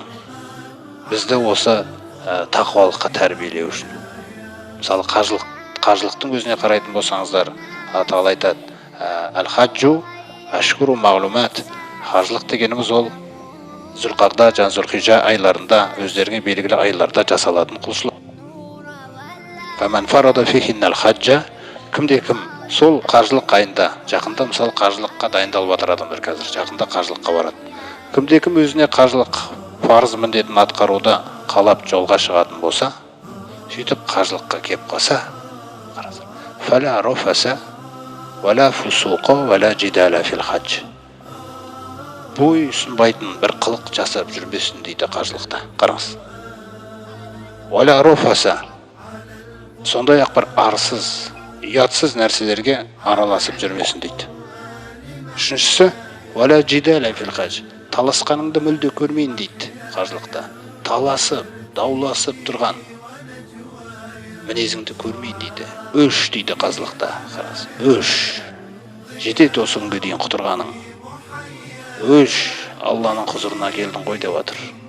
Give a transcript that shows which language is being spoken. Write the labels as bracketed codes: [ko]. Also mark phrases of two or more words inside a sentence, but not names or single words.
[kk] Бізді осы тақуалыққа тәрбиелеу үшін. Мысалы қажылықтың өзіне қарайтын болсаңыздар, Алла тағала айтады: [ar] الحج أشهر معلومات. [kk] Қажылық дегеніміз ол Зүлқағда және Зүлхижжа айларында, өздеріне белгілі айларда жасалатын құлшылық. [ar] فمن فرض فيهن الحج, [kk] кімде-кім сол қажылық айында, жақында мысалы қажылыққа дайындалып жатыр адамдар, қазір жақында қажылыққа барады. Кімде-кім өзіне қажылық парыз міндетін атқаруды қалап жолға шығатын болса, сөйтіп қажылыққа кеп қалса, [ar] فلا رفث ولا فسوق ولا جدال في الحج. [kk] Бой ұсынбайтын бір қылық жасап жүрбесін дейді қажылықта. Қараңыз. [ar] ولا رفث, [kk] сондай ақ бір арсыз, ұятсыз нәрселерге араласып жүрмесін дейді. Үшіншісі, [ar] ولا جدال في الحج, [kk] таласқаныңды мүлде көрмейін дейді қажылықта. Таласып, дауласып тұрған мінезіңді көрмейін дейді. Өш дейді қажылықта. Қараңыз. Өш. Жетеді осы күнге дейін құтырғаның. Өш, Алланың құзырына келдің ғой деп жатыр.